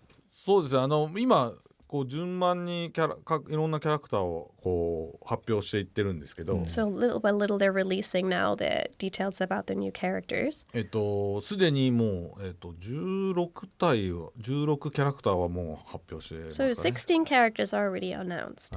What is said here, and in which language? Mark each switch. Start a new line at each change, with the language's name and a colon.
Japanese: そうですね、今こう順番にいろんなキャラクターをこう発表していってるんですけど、
English: So little by little they're releasing now the details about the new characters.
Japanese: すでにもう、16キャラクターはもう発表してますか
English: So
Japanese: ね。
English: 16 characters are already announced.